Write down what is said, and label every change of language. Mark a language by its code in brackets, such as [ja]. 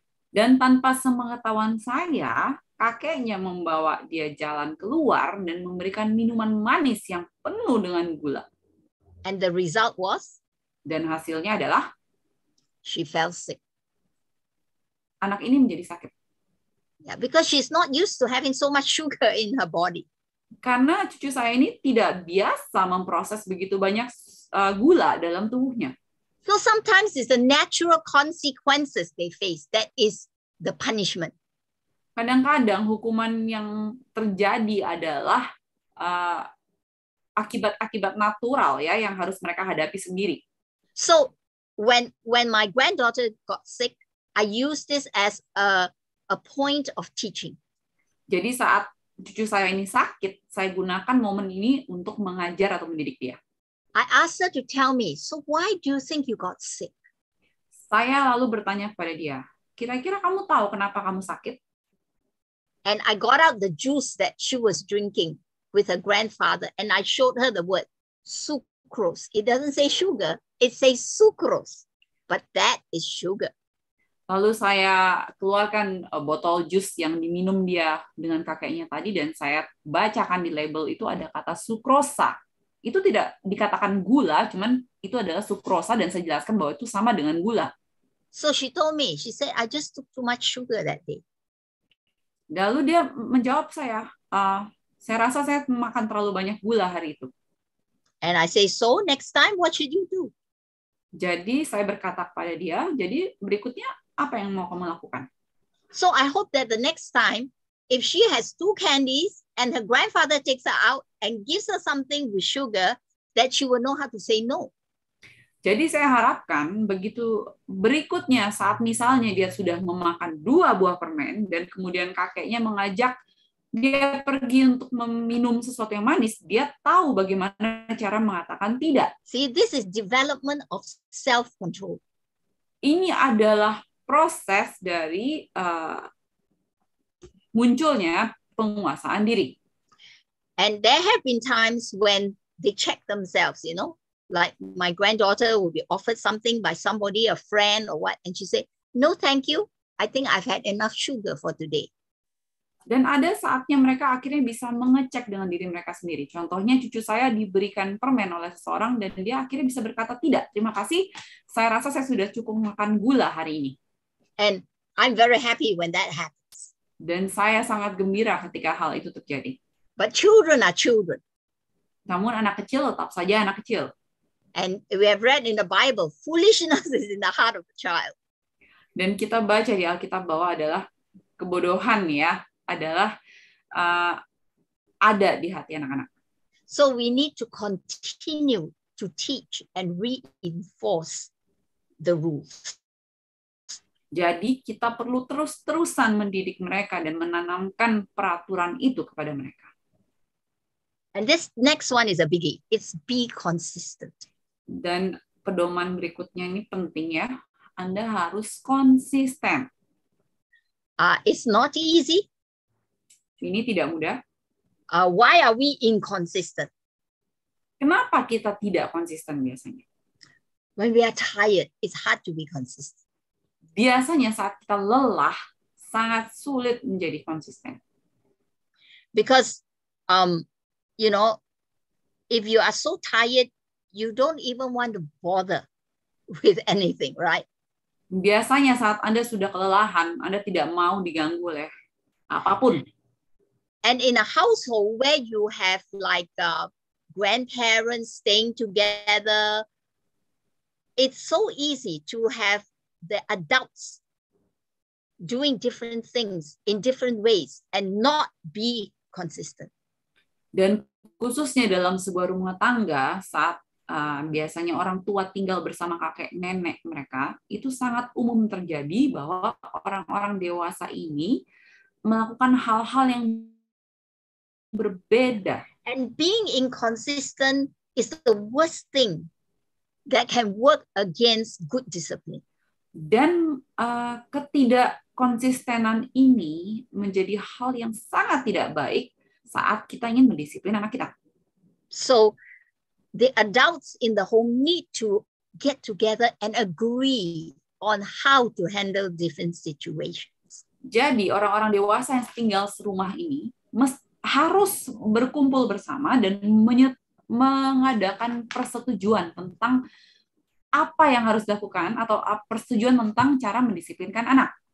[id] Dan tanpa sepengetahuan saya, kakeknya membawa dia jalan keluar dan memberikan minuman manis yang penuh dengan gula. [en] And the result was? [id] Dan hasilnya adalah? [en] She fell sick. [id] Anak ini menjadi sakit. [en] Yeah, because she's not used to having so much sugar in her body. [id] Karena cucu saya ini tidak biasa memproses begitu banyak gula dalam tubuhnya. [en] So sometimes it's the natural consequences they face that is the punishment. [id] Kadang-kadang hukuman yang terjadi adalah akibat-akibat natural ya yang harus mereka hadapi sendiri. [en] So when my granddaughter got sick, I used this as a point of teaching. [id] Jadi saat cucu saya ini sakit, saya gunakan momen ini untuk mengajar atau mendidik dia. [en] I asked her to tell me, so why do you think you got sick? [id] Saya lalu bertanya kepada dia, kira-kira kamu tahu kenapa kamu sakit? [en] And I got out the juice that she was drinking with her grandfather, and I showed her the word sucrose. It doesn't say sugar, it says sucrose, but that is sugar. [id] Lalu saya keluarkan botol jus yang diminum dia dengan kakeknya tadi dan saya bacakan di label itu ada kata sukrosa. Itu tidak dikatakan gula, cuman itu adalah sukrosa dan saya jelaskan bahwa itu sama dengan gula. [en] So she told me, she said, I just took too much sugar that day. [id] Lalu dia menjawab saya rasa saya makan terlalu banyak gula hari itu. [en] And I say, so next time what should you do? [id] Jadi saya berkata kepada dia, jadi berikutnya apa yang mau kamu lakukan? [en] So I hope that the next time, if she has 2 candies and her grandfather takes her out and gives her something with sugar, that she will know how to say no. [id] Jadi saya harapkan begitu berikutnya saat misalnya dia sudah memakan 2 buah permen dan kemudian kakeknya mengajak dia pergi untuk meminum sesuatu yang manis, dia tahu bagaimana cara mengatakan tidak. [en] See, this is development of self-control. [id] Ini adalah proses dari munculnya penguasaan diri. [en] And there have been times when they check themselves, you know, like my granddaughter will be offered something by somebody, a friend or what, and she said, no, thank you. I think I've had enough sugar for today. [id] Dan ada saatnya mereka akhirnya bisa mengecek dengan diri mereka sendiri. Contohnya cucu saya diberikan permen oleh seseorang dan dia akhirnya bisa berkata, tidak, terima kasih, saya rasa saya sudah cukup makan gula hari ini. [en] And I'm very happy when that happens. [id] Dan saya sangat gembira ketika hal itu terjadi. [en] But children are children. [id] Namun anak kecil tetap saja anak kecil. [en] And we have read in the Bible, foolishness is in the heart of a child. [id] Dan kita baca di Alkitab bahwa adalah kebodohan ya, adalah ada di hati anak-anak. [en] So we need to continue to teach and reinforce the rules. [id] Jadi kita perlu terus-terusan mendidik mereka dan menanamkan peraturan itu kepada mereka. [en] And this next one is a biggie. It's be consistent. [id] Dan pedoman berikutnya ini penting ya. Anda harus konsisten. [en] It's not easy. [id] Ini tidak mudah. [en] Why are we inconsistent? [id] Kenapa kita tidak konsisten biasanya? [en] When we are tired, it's hard to be consistent. [id] Biasanya saat kita lelah, sangat sulit menjadi konsisten. [en] Because, you know, if you are so tired, you don't even want to bother with anything, right? [id] Biasanya saat Anda sudah kelelahan, Anda tidak mau diganggu oleh apapun. [en] And in a household where you have like grandparents staying together, it's so easy to have the adults doing different things in different ways and not be consistent. [id] Dan khususnya dalam sebuah rumah tangga, saat biasanya orang tua tinggal bersama kakek nenek mereka, itu sangat umum terjadi bahwa orang-orang dewasa ini melakukan hal-hal yang berbeda. [en] And being inconsistent is the worst thing that can work against good discipline. [id] Dan ketidakkonsistenan ini menjadi hal yang sangat tidak baik saat kita ingin mendisiplin anak kita. [en] So the adults in the home need to get together and agree on how to handle different situations. [id] Jadi orang-orang dewasa yang tinggal serumah ini harus berkumpul bersama dan mengadakan persetujuan tentang apa yang harus dilakukan atau persetujuan tentang cara mendisiplinkan anak.